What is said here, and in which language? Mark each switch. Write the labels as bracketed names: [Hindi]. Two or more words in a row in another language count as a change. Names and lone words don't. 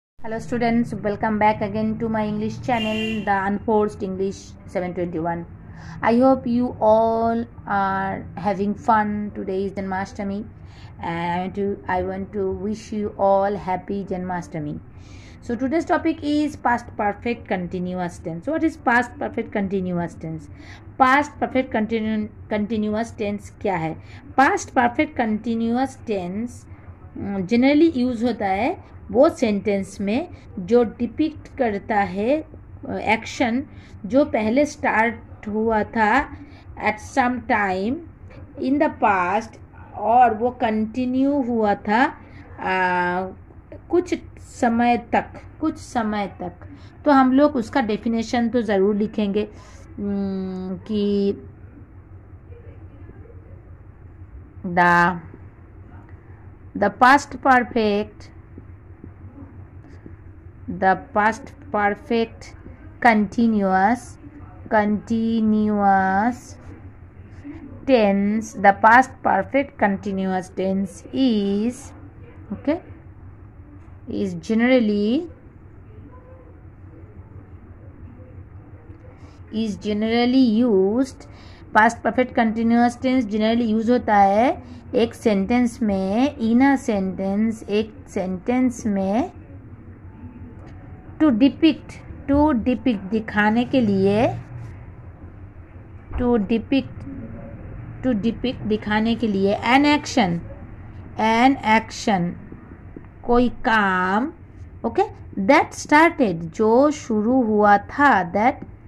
[English] Hello students, welcome back again to my English channel, The Unforced English 721. I hope you all are having fun. Today is Janmashtami and I want to wish you all happy Janmashtami. So today's topic is past perfect continuous tense. What is past perfect continuous tense? Past perfect continuous tense [Hindi] क्या है? [English] Past perfect continuous tense generally use [Hindi] होता है वो सेंटेंस में जो डिपिक्ट करता है एक्शन जो पहले स्टार्ट हुआ था [English] at some time in the past [Hindi] और वो कंटिन्यू हुआ था कुछ समय तक। तो हम लोग उसका डेफिनेशन तो ज़रूर लिखेंगे कि [English] the past perfect continuous tense, the past perfect continuous tense is generally used. past perfect continuous tense generally use [Hindi] होता है एक सेंटेंस में, [English] in a sentence, [Hindi] एक सेंटेंस में [English] to depict [Hindi] दिखाने के लिए, [English] to depict [Hindi] दिखाने के लिए [English] an action [Hindi] कोई काम [English] that started [Hindi] जो शुरू हुआ था,